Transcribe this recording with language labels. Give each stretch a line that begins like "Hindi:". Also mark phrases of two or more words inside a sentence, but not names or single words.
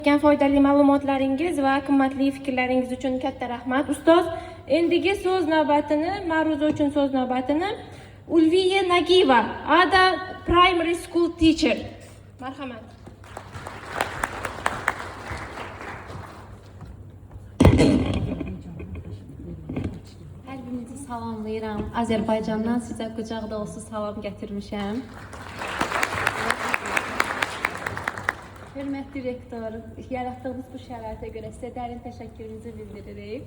Uzbek: Foydali ma'lumotlaringiz va qimmatli fikrlaringiz uchun katta rahmat. Ustoz, endigi so'z navbatini, ma'ruza uchun so'z navbatini Ulviya Nagiyeva,
English: Ada Primary School Teacher.
Uzbek: Marhamat.
Azerbaijani: Hər birinizi salamlayıram. Azərbaycandan sizə qucaq dolusu salam gətirmişəm. Hörmətli rektor, yaratdığınız bu şəraitə görə sizə dərin təşəkkürümüzü bildiririk.